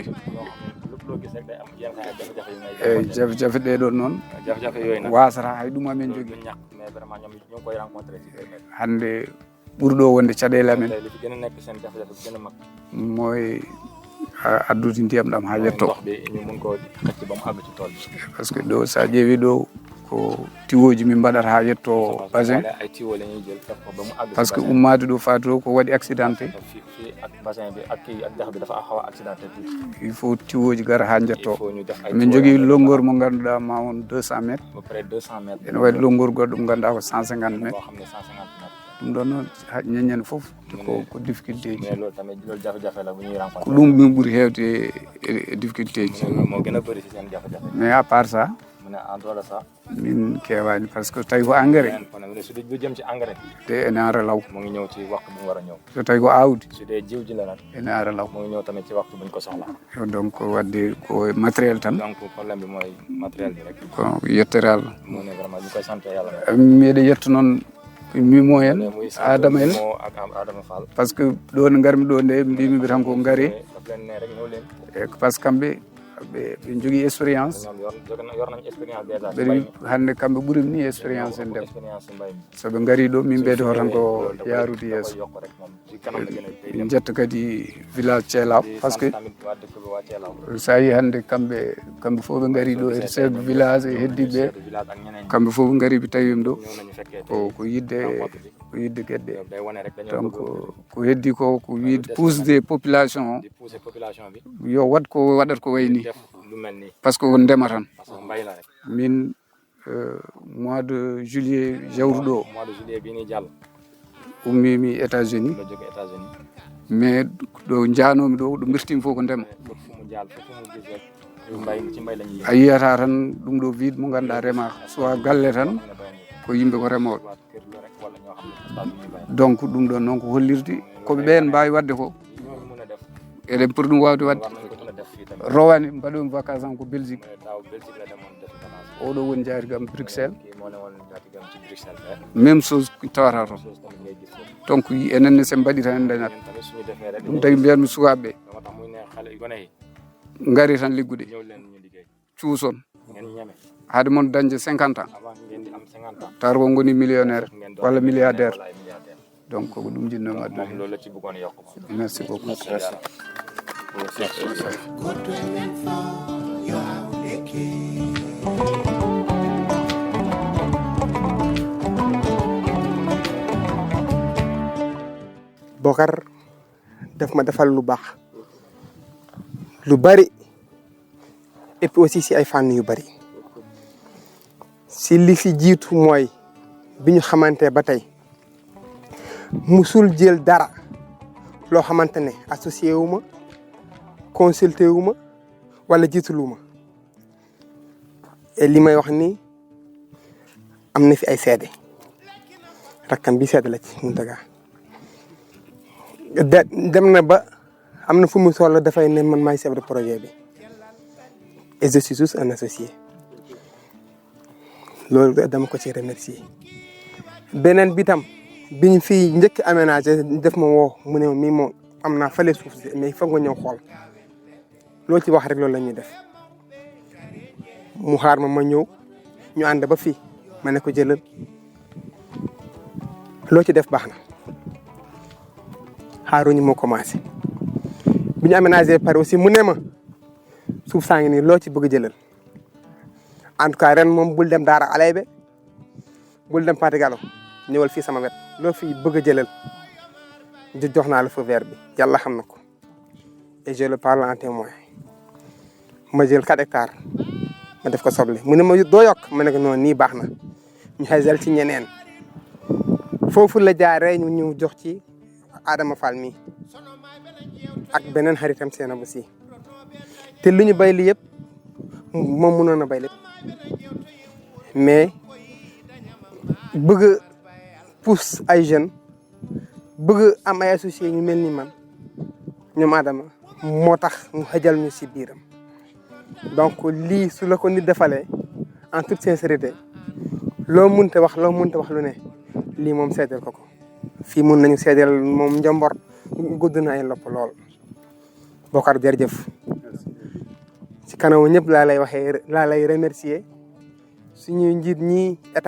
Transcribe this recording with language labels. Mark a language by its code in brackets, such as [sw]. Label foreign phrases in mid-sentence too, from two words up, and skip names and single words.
[wo] loo xam ne lépp loo gis rek day am yenn saa jafe-jafe yu ngay [ff] eyyi jafe ɗe ɗon noon [wo] jafe-jafe yooyu nag [ff] wasata hay ɗum amen [wo] loolu [ff] jogui [wo] du ñàkk [fr] mais vraiment [wo] ñoom ñu ngi koy rencontré ci biir [ff] hande ɓurɗo wonde caɗele amen [wo] tey li fi gën a nekk seen jafe-jafe bi gën a mag [ff] mooy addude ndiyam ɗam ha yetto [wo] ndox bi ñu mun koo xëcc ba mu àgg ci tool bi [fr] par ce que [ff] ɗo sa ƴeewi ɗo ko tiwoji min mbaɗata ha yetto basin [wo] ay tuyau la ñuy jël def ko ba mu àgg [fr] par ce que [ff] ummade ɗo faati ɗo ko waɗi accidenté [wo] fii ak bassin bi ak kii ak dex bi dafa xaw a accidenté tuuti [fr] il faut [ff] tiwoji gara ha il jetto [wo] faut ñu def ay [ff] min jogui longueur mo ganduɗa ma won 200 métres [fr] à peu près 200 mètres [ff] ene waɗi longueur goɗɗo mo ganduɗa ko 150 métres [wo] boo xam ne 150 mètres [ff] ɗum ɗon noon ñaññen foof ko difficulté ji [wo] mais loolu tamit loolu jafe-jafe la bu ñuy rencontré [ff] ko ɗum min ɓuuri hewde e difficulté ji [wo] loolu moo gën a bëri si seen jafe-jafe [fr] mais à part ça [wo] mu ne [fr] en dehors de ça [ff] min kewani [fr] par ce que [ff] tawi ko engrais [wo] kon nag su dee lu jëm ci engrais [ff] te ene ara law [wo] mu ngi ñëw ci waxtu bu mu war a ñëw [ff] so tawi ko awdi [wo] su dee jiw ji la nag [ff] ene ara law [wo] mu ngi ñëw tamit ci waxtu buñ ko soxla [ff] donc wadde ko matériel tan [wo] donc problème bi mooy matériel bi rek [ff] ko yettere Allah [wo] mu ne vraiment ñu koy sant yàlla [ff] mbiɗa yetto noon mimo en [wo] muy [ff] adama en [wo] moo ak Adama Fall [fr] par ce que [ff] ɗo nde garmi ɗo nde mbimiɓe tan ko gaari [wo] daf leen ne rek ñëw leen [ff] e [fr] par ce que [ff] kamɓe ɓe jogui expérience [wo] ñoom yor nañ expérience déjà ci [ff] ɓeɗe [wo] mbay mi [ff] hande kamɓe ɓuurimi ni expérience en ndem [wo] expérience ci mbay mi [ff] soɓe gaari ɗo min ɓeydo tan ko [wo] loolu da [ff] yaarude [wo] koy [ff] yeeso [wo] yokk rek moom ci kanam la gën a tey dem [ff] jetta kadi village Thielaw [fr] par ce que [wo] tamit waa dëkk bi waa Thielaw [ff] sa yi hande kamɓe fof ɓe gaari ɗo e [fr] chef de village [ff] e heddiɓe [wo] village ak ñeneen [ff] kamɓe fof ɓe gaari ɓe tawima ɗo [wo] ñëw nañu fekkee [ff] ko yidde gueɗɗe [wo] day wane rek dañoo donc bëgg [ff] ko heddi ko wiide [fr] pousse des population [wo] di pousser population bi [ff] o yo wat ko waɗata ko way ni [wo] def lu mel nii [fr] par ce que [ff] ko ndema tan [fr] parce que [wo] mbay la rek [ff] min [fr] mois de juillet [ff] jawru ɗo [fr] mois de juillet [wo] bii nii jàll [ff] ummimi États-Unis [wo] la jóge États-Unis [ff] mais ɗo janomi ɗo ɗo birtimi fof ko ndema [wo] fu mu jàll fu mu gis rek mbay ci mbay la ñuy [ff] a yiyata tan ɗum ɗo wiide mo ganduɗa remaka soit galle tan ko yimɓe ko remoɓe [wo] waa kër la rek wala ñoo xam ne espace bu ñuy bay [ff] donc ɗum ɗon noon ko hollirde koɓe ɓen mbawi wadde ko [wo] ñoo mun a def [ff] eɗen pour ɗum wawde wadde [wo] war nañ ko mën a def fii tamit [ff] rowani mbaɗomi vacance an ko Belgique [wo] daaw Belgique la demoon def vacance [ff] oɗo woni jaari gam Bruxelles [wo] kii moo ne woon jaatigam ci Bruxelles fe [fr] même chose [ff] tawata toon [wo] chose tamit ngay gis foofu [ff] donc enenne sen mbaɗi tan en dañat [wo] ñun tamit suñu defee rek [ff] ɗum tagi mbiyanmi sukaɓeɓe [wo] moo tax muy ne xale gone yi [ff] gaari tan liggude [wo] ñëw leen ñu liggéey [ff] cuuson [wo] ngeen ñeme [ff] haade moon dañde 50 ans [wo] avant ngeen di am 50 ans [ff] tawata ko goni millionnaire [wo] ngeen doon [ff] walla milliardaire [wo] wala ay milliardaire [ff] donc ko ɗum jinnomi [wo] moom [ff] addude [wo] loolu la ci bëggoon yokk moom [fr] merci beaucoup [wo] Bokar daf ma defal lu baax lu bari [fr] et puis aussi [wo] si ay fànn yu bari si li fi jiitu mooy bi ñu xamante ba tey musul jël dara loo xamante ne associé wu ma consulté wu ma wala jiitalu ma et li may wax ni am na fi ay seede rakkam bi seede la ci Mountaga dem na ba am na fu mu toll dafay ne man maay [fr] chef de projet [wo] bi [fr] et je suis juste un associé [wo] loolu dama ko ci remercier beneen bi tam bi ñu fi njëkk aménagé def ma woo mu ne mii moom am naa fale suuf si mais foog nga ñëw xool loo ci wax rek loolu la ñuy def mu xaar ma ñëw ñu ànd ba fii ma ne ko jëlal loo ci def baax na xaaruñu moo commencé bi ñu aménagé pare aussi mu ne ma suuf saa ngi nii loo ci bëgg a jëlal [fr] en tout cas [wo] ren moom bul dem Daara Alaybe bul dem Paté Gallo ñëwal fii sama wet loo fi bëgg a jëlal jox naa la [fr] feu vert [wo] bi yàlla xam na ko [fr] et je le parle en témoin [wo] ma jël 4 hectares ma def ko soble mu ne ma doo yokk ma ne ko noonu nii baax na ñu xasal ci ñeneen foofu la jaaree ñu jox ci Adama Fall mi ak beneen xaritam seena bu si te lu ñu bay li yëpp moom mënoon a bay lépp mais bëgg a pousse ay jeunes bëgg am ay associés ñu mel ni man ñoom Adama moo tax mu xajal ñu si biiram donc lii su la ko nit defalee [fr] en toute sincérité [wo] loo mënta wax lu ne lii moom seedeel ko fii mun nañu seedeel moom Njambor gudd na ay lopp lool Bokar jërëjëf ci kanamu ñëpp laa lay remercier suñuy njiit ñi